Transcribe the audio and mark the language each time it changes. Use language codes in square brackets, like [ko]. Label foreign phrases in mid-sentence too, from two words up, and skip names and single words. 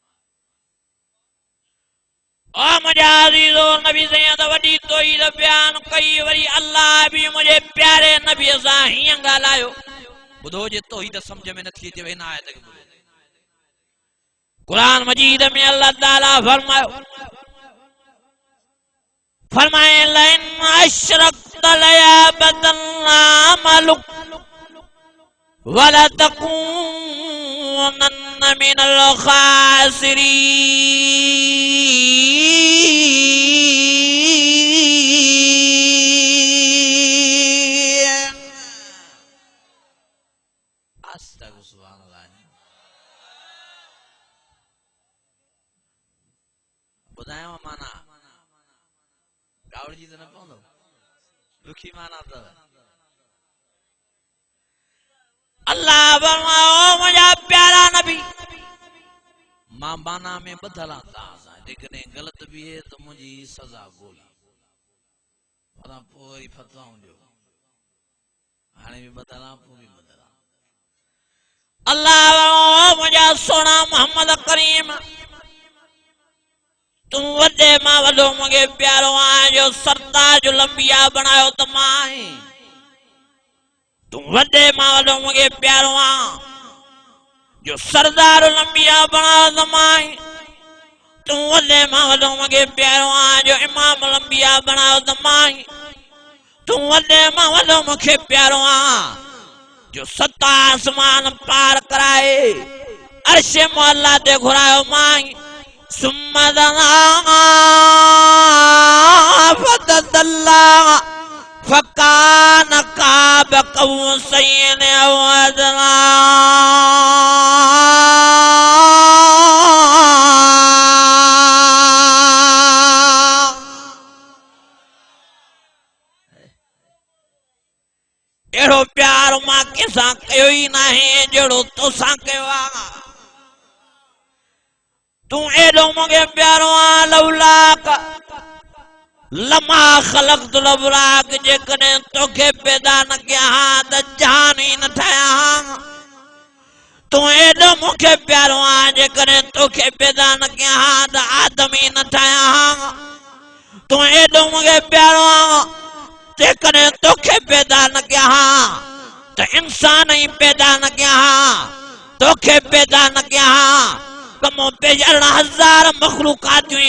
[sd] ओ मुंहिंजा अज़ीज़ो, नबी साईं त वॾी तौहीद बयान कई, वरी अल्लाह भी मुंहिंजे प्यारे नबीअ सां हीअं ॻाल्हायो। ॿुधो जे तौहीद सम्झ में नथी अचे हिन आयत खे ॿुधो। क़ुरान मजीद में [ar] الله تعالى [sd] फरमायो [ar] لئن أشركت ليحبطن عملك ولتكونن من الخاسرين. أستغفر الله، سبحان الله. [sd] ॿुधायांव माना गावड़ जी तो न पवंदो, दुखी माना तो अल्लाह फरमायो मुंहिंजा प्यारा नबी मां माना में बदला ताज़ा, जेकॾहिं गलत भी है तो मुंहिंजी सज़ा गोली, पर पोइ फतवाऊं ॾियो, हाणे भी बदला पोइ भी बदला। अल्लाह मुंहिंजा सोना मोहम्मद करीम तू वॾे मां वॾो मूंखे प्यारो आहे, जो सरताज जो लंबिया बनायो त मां आहीं। तू वॾे मां वॾो मूंखे प्यारो आहे, जो सरदार लंबिया बनायो त मां आहीं। तू वॾे मां वॾो मूंखे प्यारो आहे, जो इमाम लंबिया बनायो त मां आहीं। तू वॾे मां वॾो मूंखे प्यारो आहे, जो 7 आसमान पार कराए अर्श मौला ते घुरायो मां आहीं। [ar] ثم دنا فتدلى فكان قاب قوسين أو أدنى. [sd] एड़ो प्यार मां कंहिंसां कयो ई नाहे जहिड़ो तोसां कयो आहे। तू एडो मूंखे प्यारो आहे, [ar] لولاك لما خلقت الأبرار [sd] जेकॾहिं तोखे पैदा न कया त जान ही न ठाया तू एॾो मूंखे प्यारो आहे जेकॾहिं तोखे पैदा न कया त आदम ही न ठाया तू एॾो मूंखे प्यारो आहे जेकॾहिं तोखे पैदा न कया त इंसान ही पैदा न कया तोखे पैदा न कया त मूं 1000 मखलूकातियूं ही